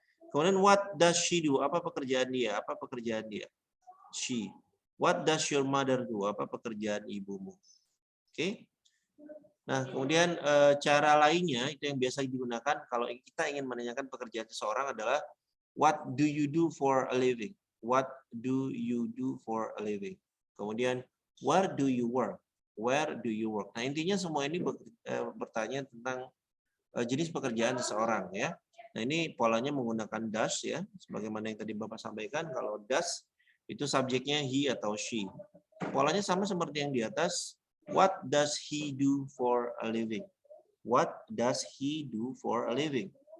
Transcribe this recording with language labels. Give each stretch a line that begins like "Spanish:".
Indonesian: Kemudian
English: what does she do?
Indonesian: Apa pekerjaan dia? Apa pekerjaan dia? She.
English: What does your mother do?
Indonesian: Apa pekerjaan ibumu? Oke. Nah, kemudian cara lainnya itu yang biasa digunakan kalau kita ingin menanyakan pekerjaan seseorang adalah
English: what do you do for a living? What do you do for a living?
Indonesian: Kemudian
English: where do you work? Where do you work?
Indonesian: Nah, intinya semua ini bertanya tentang jenis pekerjaan seseorang ya. Nah, ini polanya menggunakan does ya, sebagaimana yang tadi Bapak sampaikan. Kalau does itu subjeknya he atau she. Polanya sama seperti yang di atas.
English: What does he do for a living? What does he do for a living?